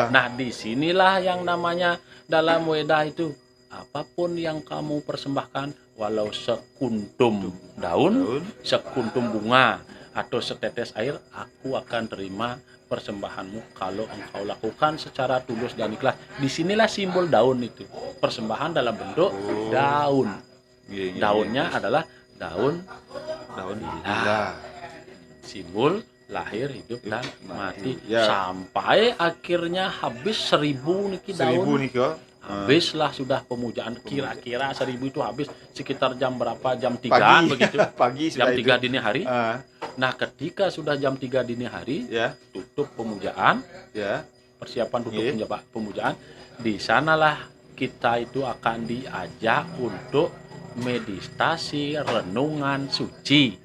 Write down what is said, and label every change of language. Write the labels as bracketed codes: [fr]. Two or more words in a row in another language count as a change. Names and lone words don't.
[id] Nah, disinilah yang namanya dalam Weda itu, apapun yang kamu persembahkan, walau sekuntum daun, sekuntum bunga, atau setetes air, aku akan terima persembahanmu kalau engkau lakukan secara tulus dan ikhlas. Disinilah simbol daun itu, persembahan dalam bentuk daun. Daunnya adalah daun bila, simbol lahir, hidup, dan mati. Sampai akhirnya habis 1000 niki daun. 1000 niki. Habislah sudah pemujaan, kira-kira 1000 itu habis sekitar jam berapa? Jam 3 begitu. Pagi jam 3 itu. dini hari. Nah, ketika sudah jam 3 dini hari, tutup pemujaan, persiapan tutup pemujaan, di sanalah kita itu akan diajak untuk meditasi renungan suci.